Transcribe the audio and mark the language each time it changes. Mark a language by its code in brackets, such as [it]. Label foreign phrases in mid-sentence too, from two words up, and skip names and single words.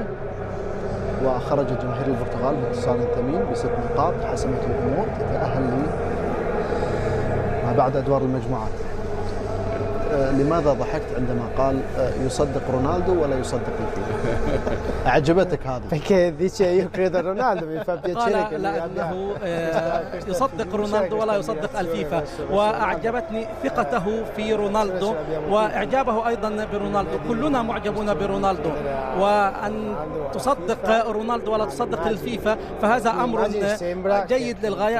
[ar] وخرج جماهير البرتغال بانتصار ثمين ب6 نقاط حسمت الامور، تتاهل ما بعد ادوار المجموعات. لماذا ضحكت عندما قال يصدق رونالدو ولا يصدق الفيفا؟ أعجبتك هذا؟ [it] Perché dice io credo a Ronaldo, mi fa piacere che [ar] لا أنه يصدق رونالدو ولا يصدق الفيفا، وأعجبتني ثقته في رونالدو وإعجابه أيضا برونالدو. كلنا معجبون برونالدو، وأن تصدق رونالدو ولا تصدق الفيفا فهذا أمر جيد للغاية.